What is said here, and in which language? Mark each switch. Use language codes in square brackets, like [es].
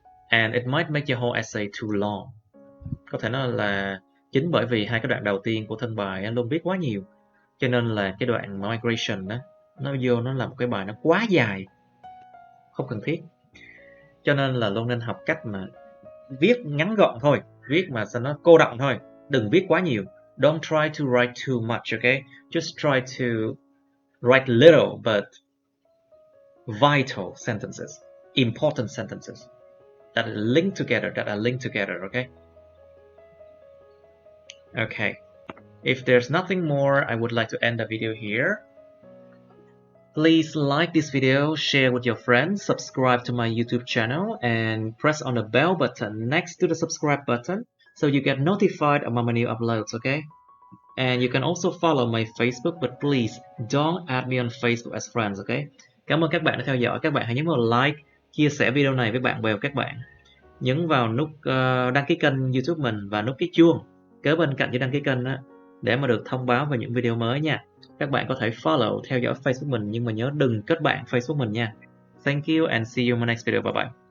[en] And it might make your whole essay too long. [vi] Có thể nói là chính bởi vì hai cái đoạn đầu tiên của thân bài anh luôn viết quá nhiều, cho nên là cái đoạn migration đó nó vô nó là một cái bài nó quá dài, không cần thiết. Cho nên là luôn nên học cách mà viết ngắn gọn thôi, viết mà sao nó cô đọng thôi, đừng viết quá nhiều. [en] Don't try to write too much, okay? Just try to write little but vital sentences, important sentences that are linked together, okay? Okay. If there's nothing more, I would like to end the video here. Please like this video, share with your friends, subscribe to my YouTube channel, and press on the bell button next to the subscribe button so you get notified about my new uploads, okay? And you can also follow my Facebook, but please don't add me on Facebook as friends, okay? [vi] Cảm ơn các bạn đã theo dõi. Các bạn hãy nhấn vào like, chia sẻ video này với bạn bè của các bạn. Nhấn vào nút đăng ký kênh YouTube mình và nút cái chuông kế bên cạnh chữ đăng ký kênh đó, để mà được thông báo về những video mới nha. Các bạn có thể follow, theo dõi Facebook mình, nhưng mà nhớ đừng kết bạn Facebook mình nha. [en] Thank you and see you in my next video. Bye bye.